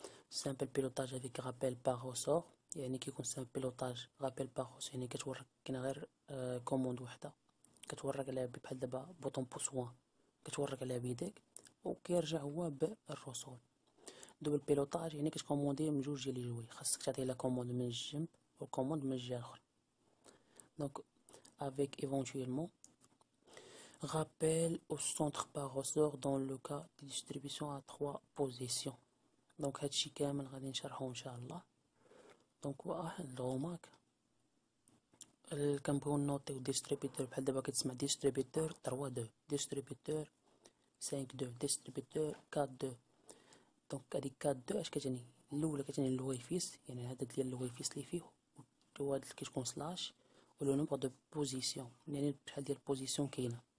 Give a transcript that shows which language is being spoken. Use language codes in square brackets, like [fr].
[fr] simple pilotage avec rappel par ressort، [ar] يعني كيكون simple pilotage rappel par ressort، يعني كتورك كاين غير كوموند وحده كتورك عليها بحال دابا بوطون بوسوان كتورك عليها بيديك وكيرجع هو بالرسول. دوبل بيلوتاج يعني كتكوموندي من جوج ديال الجوايع، خاصك تعطي لا كوموند من الجنب والكوموند من الجهه الاخرى. دونك [fr] avec éventuellement rappel au centre par ressort dans le cas de distribution à 3 positions. [ar] دونك هادشي كامل غادي نشرحو ان شاء الله. دونك واحد الغوماك كنبغيو نوطيو ديستريبيتور بحال دابا كتسمع ديستريبيتور 3 2 ديستريبيتور 5 2 ديستريبيتور 4 2. دونك هاديك 4 2 اش كتعني؟ الاولى كتعني اللوغيفيس، يعني هذا ديال اللوغيفيس اللي فيه، وهاد اللي كتكون سلاش ولو نومبر دو بوزيسيون، يعني بشحال ديال بوزيسيون كاينه.